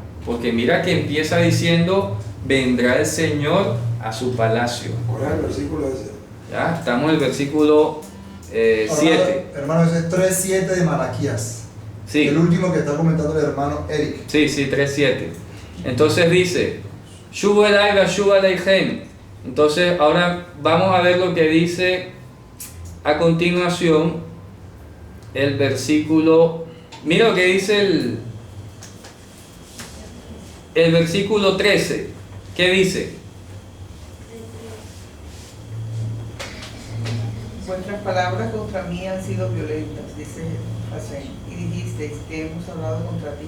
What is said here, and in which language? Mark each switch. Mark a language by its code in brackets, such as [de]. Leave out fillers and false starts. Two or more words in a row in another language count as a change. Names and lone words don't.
[es] Porque mira que empieza diciendo, vendrá el Señor a su palacio. ¿Cuál es el versículo ese? ¿Ya? Estamos en el versículo 7. Hermano, ese es 3:7 de Malaquías. Sí. El último que está comentando el hermano Eric. Sí, 3:7. Entonces dice, [he] Shuvu elai ve'ashuva aleichem. [es] Entonces ahora vamos a ver lo que dice a continuación el versículo. Mira lo que dice el versículo 13. ¿Qué dice? Vuestras palabras contra mí han sido violentas, dice Hashem, y dijisteis que hemos hablado contra ti.